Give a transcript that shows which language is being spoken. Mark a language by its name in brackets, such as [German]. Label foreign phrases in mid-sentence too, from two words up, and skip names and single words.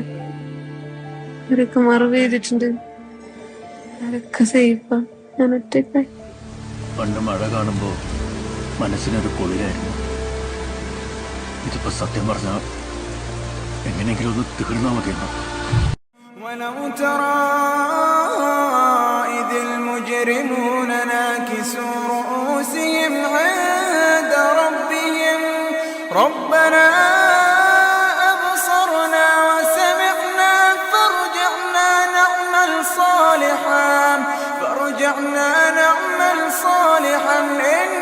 [Malayalam] അവരൊക്കെ മറവ് ചെയ്തിട്ടുണ്ട്. അവരൊക്കെ സേഫാ. ഞാൻ ഒറ്റയ്ക്കായി. പണ്ട് മഴ കാണുമ്പോ മനസ്സിനൊരു കുളിരായിരുന്നു. ഇതിപ്പോ സത്യം പറഞ്ഞ എങ്ങനെയെങ്കിലും ഒന്ന് തീർന്നാ മതിയെന്നോ. [Arabic] ولو ترى إذ المجرمون ناكسوا رؤوسهم عند ربهم ربنا أبصرنا وسمعنا فارجعنا نعمل صالحا